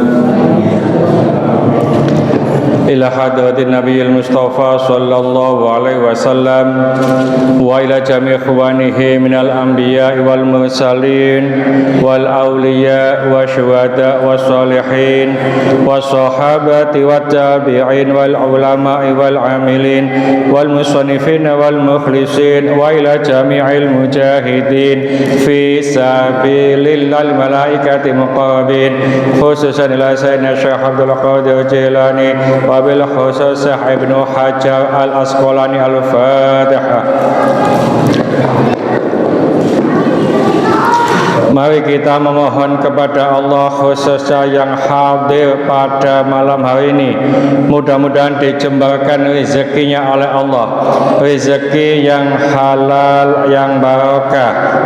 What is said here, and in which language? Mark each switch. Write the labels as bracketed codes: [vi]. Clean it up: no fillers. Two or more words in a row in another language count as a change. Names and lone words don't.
[ar] إلى حضرة النبي المصطفى صلى الله عليه وسلم وإلى جميع إخوانه من الأنبياء والمرسلين والأولياء والشهداء والصالحين والصحابة والتابعين والعلماء والعاملين والمصنفين والمخلصين وإلى جميع المجاهدين في سبيل الله الملائكة المقربين خصوصا إلى سيدنا الشيخ عبد القادر الجيلاني وبالخصوص ابن حجر العسقلاني. الفاتحة. [id] Mari kita memohon kepada Allah khususnya yang hadir pada malam hari ini. Mudah-mudahan dijembarkan rezekinya oleh Allah. Rezeki yang halal, yang barakah.